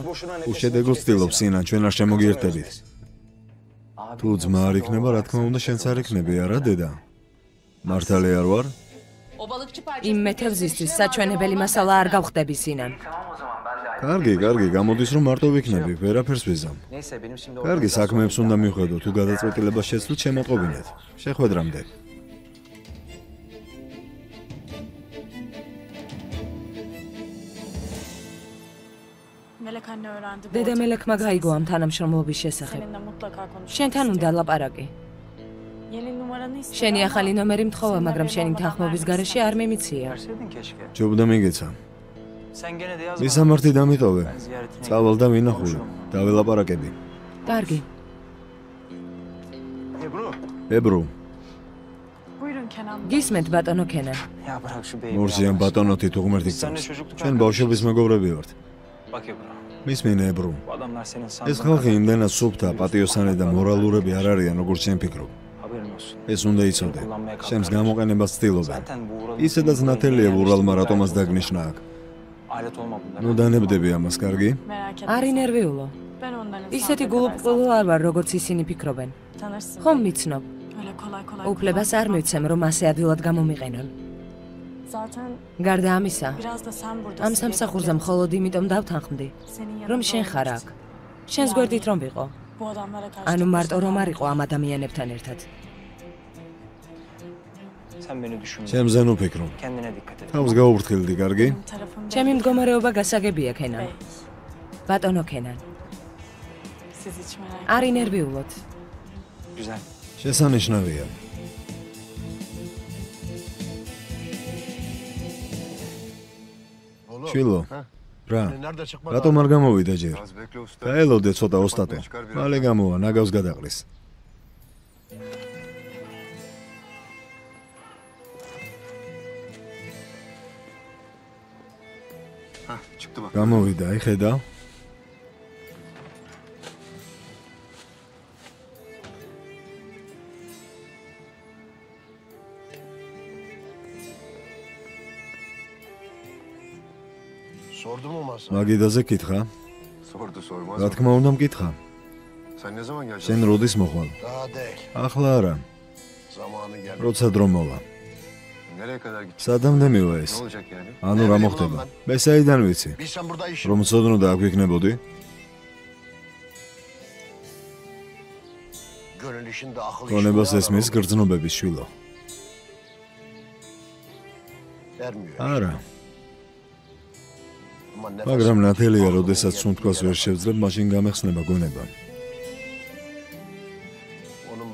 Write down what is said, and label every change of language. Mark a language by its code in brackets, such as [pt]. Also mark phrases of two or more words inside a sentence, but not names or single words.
[ka] უშედეგოდ ვცდილობ, სინან, ჩვენ არ შემოგიერთდებით. თუ ძმა არ იქნება, რა თქმა უნდა, შენც არ იქნები, არა, დედა? მართალი არ ვარ? იმ მეთევზისთვის საჩვენებელი მასალა არ გავხდები, სინან. კარგი, გამოდის რომ მარტო ვიქნები, ვერაფერს ვიზამ. [tr] Neyse benim şimdi [ka] კარგი, საქმეებს უნდა მივხედო, თუ გადაწყვეტილებას შეცვლით, შემოტყობინეთ. შეხვედრამდე. დედა მელექმა გაიგო ამ თანამშრომლობის შესახებ. შენთან უნდა ლაპარაკი. შენი ახალი ნომერი მთხოვა, მაგრამ შენი თანხმობის გარეშე არ მიმიცია. [tr] verseydin keşke. [ka] ჯობდა მიგეცა. [tr] Sen gene de yazma. [ka] მისამართი დამიტოვე. [tr] Ben ziyaretine [ka] წავალ და ვინახული. დაველაპარაკები. კარგი. ებრუ, გისმენთ ბატონო კენან. [tr] Ya bırak şu beyi. [ka] მორზიან ბატონოთი თუ ღმერთი გწევს. ჩვენ ბავშვობის მეგობრები ვართ. [tr] Bak Ebru. [ka] მისმინე ებრუ. [tr] Bu adamlar senin [ka] ეს [tr] sandığın [ka] ხალხი იმდენად სუფთა, პატიოსანი და მორალურები არ არიან, როგორც შენ ფიქრობ. [tr] haberin olsun. [ka] ეს უნდა იცოდე. შენს გამოყენებას ცდილობენ. [tr] Zaten bu uğralı. [ka] ისედაც ნათელია ურალმა რატომაც დაგნიშნა აქ. [tr] Alet olma bunlar. [ka] ნუ დანებდები ამას, კარგი? არ ინერვიულო. ისეთი გულუბრყვილო არ ვარ, როგორც ისინი ფიქრობენ. ხომ მიცნობ? უფლებას არ მივცემ, რომ ასე ადვილად გამომიყენონ. გარდა ამისა, ამ სამსახურზე მხოლოდ იმიტომ დავთანხმდი, რომ შენ ხარ აქ. შენს გვერდით რომ ვიყო. ანუ მარტო რომ არ იყო ამ ადამიანებთან ერთად. [tr] Sen beni düşün. [ka] ჩემზე ნუ ფიქრო. [tr] Kendine dikkat et. [ka] თავს გაუფრთხილდი, კარგი? ჩემი მდგომარეობა გასაგებია, კენან. ბატონო კენან. არ ინერვიულოთ. [tr] Güzel. [ka] შესანიშნავია. შილო, რა? [tr] Nerede çıkma? [ka] რატომ არ გამოვიდა ჯერ? [tr] Az bekle usta. [ka] დაელოდე ცოტა ოსტატო. მალე გამოვა, ნაგავს გადაყრის. [tr] Hah, çıktı bak. [ka] გამოვიდა, იხედა. [tr] Sordu mu masa? [ka] მაგიდაზე კითხა? [tr] Sordu sormaz. [ka] რა თქმა უნდა მკითხა. [tr] Sen ne zaman geleceksin? [ka] შენ როდის მოხვალ? [tr] Daha değil. [ka] ახლა არა, [tr] Zamanı geldi. [ka] როცა დრო მოვა. [tr] Nereye kadar gideceksin? [ka] სადამდე მივა [tr] Ne [ka] ეს? [tr] olacak yani? [ka] ანუ რა მოხდება? მე საიდან ვიცი? [tr] Bilsem burada işim. [ka] რომ ცოდნოდა აქ ვიქნებოდი? [tr] Gönül işinde akıl [ka] გონებას [tr] işinde [ka] ესმის გრძნობების შვილო. [tr] vermiyor. [ka] არა, [tr] Ama nefes [ka] მაგრამ ნათელია, როდესაც სუნთქვას ვერ შევძლებ, მაშინ გამეხსნება გონება. [tr] onun